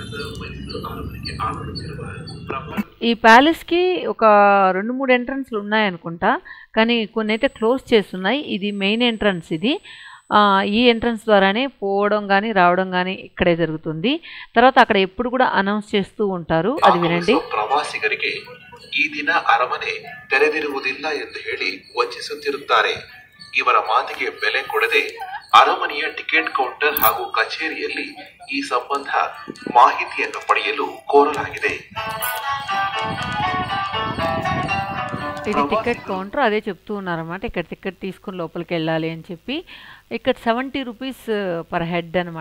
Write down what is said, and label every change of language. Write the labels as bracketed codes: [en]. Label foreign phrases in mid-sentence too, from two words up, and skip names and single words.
[te] ఈ ప్యాలెస్కి ఒక 2-3 ఎంట్రన్స్లు ఉన్నాయనుకుంటా, కానీ కొన్ని అయితే క్లోజ్ చేస్తున్నాయి. ఇది [en] main entrance. [te] ఇది ఈ ఎంట్రన్స్ ద్వారానే పోవడం కానీ రావడం కానీ ఇక్కడే జరుగుతుంది. తర్వాత అక్కడ ఎప్పుడు కూడా అనౌన్స్ చేస్తూ ఉంటారు, అది వినండి. [kn] ಪ್ರವಾಸಿಗರಿಗೆ ಈ ದಿನ ಅರಮನೆ ತೆರೆದಿರುವುದಿಲ್ಲ ಎಂದು ಹೇಳಿ ವಂಚಿಸುತ್ತಿರುತ್ತಾರೆ. ಇವರ ಮಾತಿಗೆ ಬೆಲೆ ಕೊಡದೆ ಅರಮನೆಯ [en] ticket counter [kn] ಹಾಗೂ ಕಚೇರಿಯಲ್ಲಿ ಈ ಸಂಬಂಧ ಮಾಹಿತಿಯನ್ನು ಪಡೆಯಲು ಕೋರಲಾಗಿದೆ. [te] ఇది [en] ticket counter, [te] అదే చెప్తూ ఉన్నారన్నమాట. ఇక్కడ టికెట్ తీసుకుని లోపలికి వెళ్ళాలి అని చెప్పి. ఇక్కడ 70 [en] rupees per head [te] అనమాట.